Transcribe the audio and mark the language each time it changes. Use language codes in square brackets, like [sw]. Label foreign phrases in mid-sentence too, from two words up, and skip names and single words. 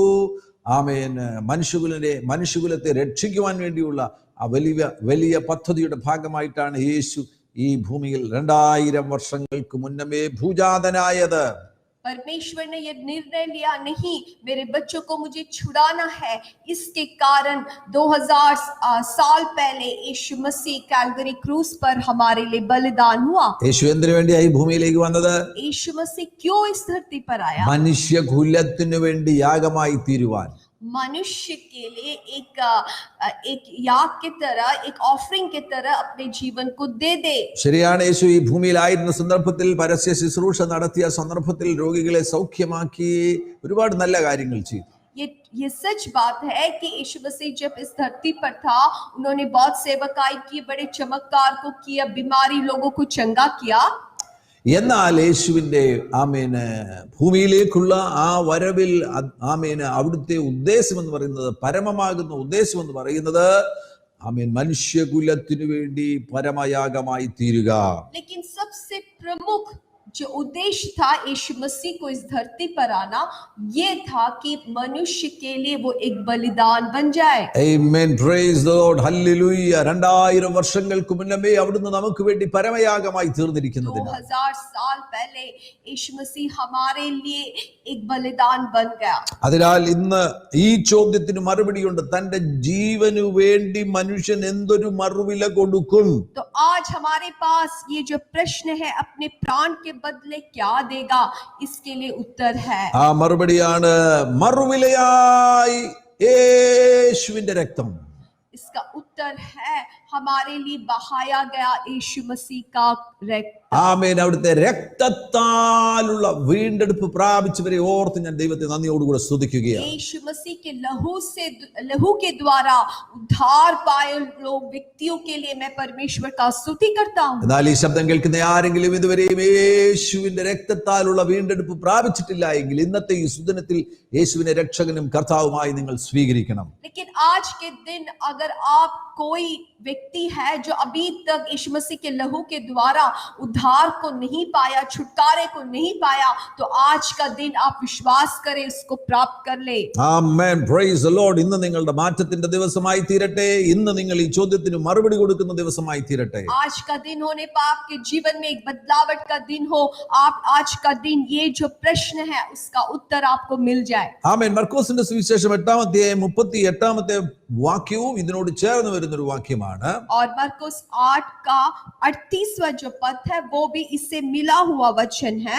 [ml] ആമേൻ, മനുഷ്യകുലത്തെ രക്ഷിക്കുവാൻ വേണ്ടിയുള്ള ആ വലിയ പദ്ധതിയുടെ ഭാഗമായിട്ടാണ് യേശു ഈ ഭൂമിയിൽ 2000 വർഷങ്ങൾക്ക് മുന്നമേ ഭൂജാതനായത്. [hi] परमेश्वर ने यह निर्णय लिया, नहीं मेरे बच्चों को मुझे छुड़ाना है। इसके कारण 2000 साल पहले यीशु मसीह कैलवरी क्रूस पर हमारे लिए बलिदान हुआ। [ml] യേശു എന്തിനു വേണ്ടിയാ ഈ ഭൂമിയിലേക്ക് വന്നത്? [hi] यीशु मसीह क्यों इस धरती पर आया? [ml] മനുഷ്യകുലത്തിനു വേണ്ടി യാഗമായി തീരുവാൻ. [hi] मनुष्य के लिए एक याग की तरह, एक ऑफरिंग की तरह अपने जीवन को दे दे। [ml] ശരിയാണ്. യേശു ഈ ഭൂമിയിലായിരുന്ന സന്ദർഭത്തിൽ പരസ്യ ശുശ്രൂഷ നടത്തിയ സന്ദർഭത്തിൽ രോഗികളെ സൗഖ്യമാക്കി ഒരുപാട് നല്ല കാര്യങ്ങൾ ചെയ്തു. [hi] ये सच बात है कि यीशु मसीह जब इस धरती पर था, उन्होंने बहुत सेवकाई की, बड़े चमत्कार को किया, बीमारी लोगों को चंगा किया। [ml] എന്നാൽ യേശുവിന്റെ ആമേന് ഭൂമിയിലേക്കുള്ള ആ വരവിൽ ആമേന് അവിടുത്തെ ഉദ്ദേശം എന്ന് പറയുന്നത്, പരമമാകുന്ന ഉദ്ദേശം എന്ന് പറയുന്നത് ആമേൻ മനുഷ്യകുലത്തിനു വേണ്ടി പരമയാഗമായി തീരുക. [hi] लेकिन सबसे प्रमुख जो उद्देश्य था यीशु मसीह को इस धरती पर आना, ये था कि मनुष्य के लिए वो एक बलिदान बन जाए। [en] Amen, praise the Lord, hallelujah. [ml] 2000 വർഷങ്ങൾക്ക് മുന്നമേ അവിടുന്ന് നമുക്ക് വേണ്ടി പരമയാഗമായി തീർന്നിരിക്കുന്നതിനാൽ [hi] 2000 साल पहले यीशु मसीह हमारे लिए एक बलिदान बन गया। [ml] അതിനാൽ ഇന്ന് ഈ ചോദ്യത്തിന് മറുപടിയുണ്ട്. തന്റെ ജീവനു വേണ്ടി മനുഷ്യൻ എന്തൊരു മറുവില കൊടുക്കും? [hi] तो आज हमारे पास ये जो प्रश्न है, अपने प्राण के बदले क्या देगा, इसके लिए उत्तर है। [ml] ആ മറുപടിയാണ് മറുവിലയായി യേശുവിന്റെ രക്തം. [hi] इसका उत्तर है हमारे लिए बहाया गया यीशु मसीह का रक्त। [ml] ആമേൻ. അവിടുത്തെ രക്തത്താലുള്ള വീണ്ടെടുപ്പ് പ്രാപിച്ചവരെ ഓർത്ത് ഞാൻ ദൈവത്തെ നന്ദിയോടുകൂടെ സ്തുതിക്കുകയാണ്. [hi] यीशु मसीह के लहू के द्वारा उद्धार पाए लोग व्यक्तियों के लिए मैं परमेश्वर का स्तुति करता हूँ। [ml] എന്നാൽ ഈ ശബ്ദം കേൾക്കുന്ന ആരെങ്കിലും ഇതുവരെയും യേശുവിന്റെ രക്തത്താലുള്ള വീണ്ടെടുപ്പ് പ്രാപിച്ചിട്ടില്ല എങ്കിൽ ഇന്നത്തെ ഈ സുദിനത്തിൽ യേശുവിനെ രക്ഷകനും കർത്താവുമായി നിങ്ങൾ സ്വീകരിക്കണം. [hi] लेकिन आज के दिन अगर आप कोई व्यक्ति है जो अभी तक यीशु मसीह के लहू के द्वारा उद्धार को नहीं पाया, छुटकारे को नहीं पाया, तो आज का दिन आप विश्वास करें, उसको प्राप्त कर ले। [en] Amen, Praise the Lord. [ml] ഇന്ന് നിങ്ങളുടെ മാറ്റത്തിന്റെ ദിവസമായി തീരട്ടെ. ഇന്ന് നിങ്ങൾ ഈ ചോദ്യത്തിന് മറുപടി കൊടുക്കുന്ന ദിവസമായി തീരട്ടെ. [hi] आज का दिन होने पर आपके जीवन में एक बदलावट का दिन हो। आप आज का दिन, ये जो प्रश्न है, उसका उत्तर आपको मिल जाए। [ml] ആമേൻ. മർക്കോസിന്റെ സുവിശേഷം 8-ാം അധ്യായം 38-ാമത്തെ വാക്യവും ഇതിനോട് ചേർന്ന് വരുന്ന ഒരു വാക്യമാണ്. [hi] और मरकुस 8 का 38वां जो पद है, वो भी इससे मिला हुआ वचन है।